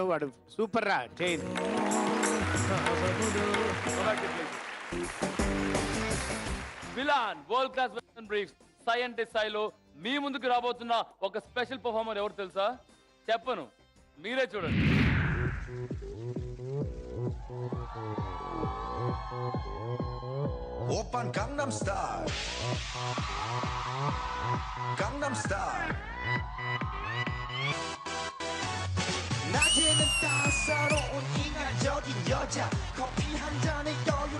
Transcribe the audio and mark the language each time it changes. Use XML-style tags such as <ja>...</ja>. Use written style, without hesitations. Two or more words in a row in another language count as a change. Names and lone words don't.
<te>వాడు సూపర్ రా జైన్. విలాన్</te> <en>world class western brief</en> <te>సై అంటే సైలో మీ ముందుకు రాబోతున్న ఒక</te> <en>special performer</en> <te>ఎవరు తెలుసా? చెప్పను, మీరే చూడండి.</te> <ko>오빤 강남스타일 강남스타일 낮에는 따사로운 인간적인 여자 커피 한 잔에 여유를</ko>